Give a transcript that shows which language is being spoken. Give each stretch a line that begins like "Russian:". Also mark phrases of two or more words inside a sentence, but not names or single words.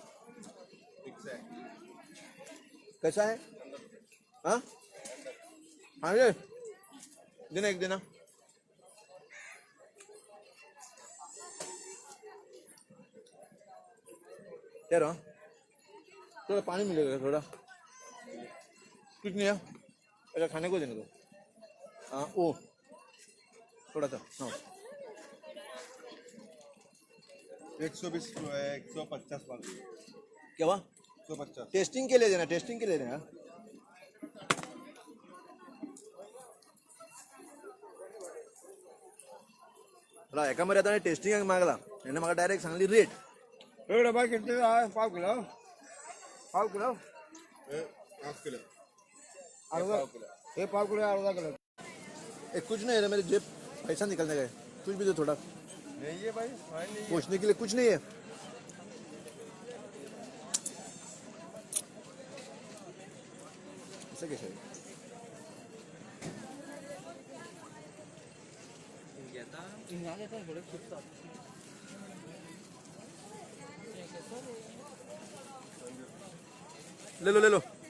Hindi: कैसा है हाँ हाँ ये देना एक देना यार थोड़ा पानी मिलेगा थोड़ा कुछ नहीं है अच्छा खाने को देने दो हाँ ओ थोड़ा सा हाँ 120 150 क्या हुआ 150 टेस्टिंग के लिए देना
Konkani: एका मरे आता टेस्टिंग मागला हेणे म्हाका डायरेक्ट सांगली रेट
Hindi: डबा कितने पाव किलो पाव किलो ये पाव किलो आधा किलो कुछ नहीं है मेरे जेब पैसा निकलने का कुछ भी दो थोड़ा नहीं है भाई पूछने के लिए कुछ नहीं है ऐसा कैसे ले लो